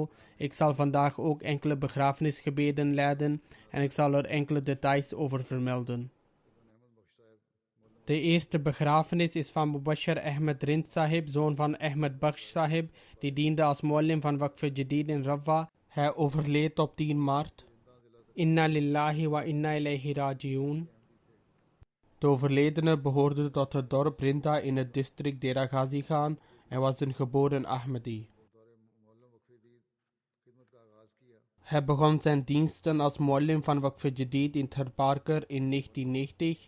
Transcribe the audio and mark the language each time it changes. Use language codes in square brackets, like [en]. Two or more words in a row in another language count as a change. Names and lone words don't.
[nl] Ik zal vandaag ook enkele begrafenisgebeden leiden en ik zal er enkele details over vermelden. De eerste begrafenis is van Mubashir Ahmed Rind Sahib, zoon van Ahmed Baksh Sahib, die diende als muallim van Waqf Jadid in Rabwa. Hij overleed op 10 maart. [ar] إنا لله وإنا إليه راجعون. [nl] De overledene behoorde tot het dorp Rinda in het district Dera Ghazi Khan en was een geboren Ahmadi. Hij begon zijn diensten als muallim van Waqf Jadid in Tharparkar in 1990.